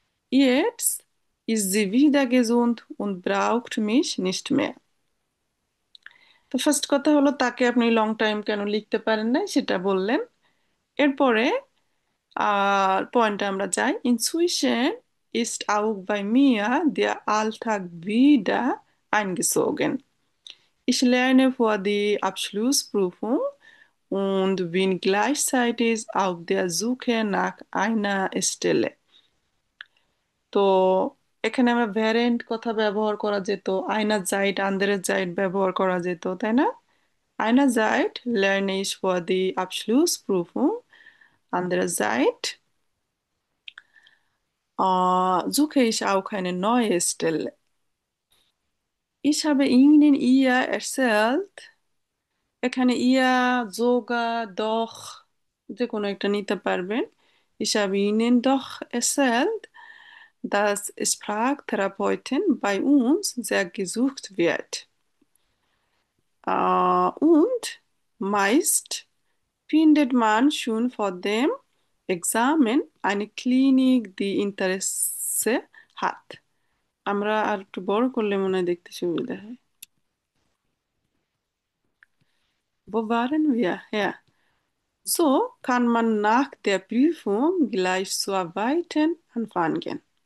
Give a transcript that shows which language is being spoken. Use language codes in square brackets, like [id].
[de] Jetzt ist sie wieder gesund und braucht mich nicht mehr. [bn] তো first কথা হলো তাকে আপনি লং টাইম কেন লিখতে পারেন না সেটা বললেন। এরপরে পয়েন্টে আমরা যাই। [de] Inzwischen ist auch bei mir der Alltag wieder eingezogen. Ich lerne vor die Abschlussprüfung und bin gleichzeitig auf der Suche nach einer Stelle. [bn] তো এখানে আমরা ভ্যারিয়েন্ট কথা ব্যবহার করা যেত, [de] আইনার জাইট আন্দারের জাইট [bn] ব্যবহার করা যেত, তাই না? [de] Einerseits lerne ich für die Abschlussprüfung, andererseits suche ich auch eine neue Stelle. Ich habe Ihnen ihr erzählt, [bn] এখানে ইয়া যোগা doch যে কোনো একটা নিতে পারবেন [de] Ich habe Ihnen doch erzählt, dass Sprachtherapeuten bei uns sehr gesucht wird. Und meist findet man schon vor dem Examen eine Klinik, die Interesse hat. [bn] আমরা আর একটু বড় করলে মনে হয় দেখতে সুবিধা হয় [de] Wo waren wir? Ja. So kann man nach der Prüfung gleich zu arbeiten anfangen.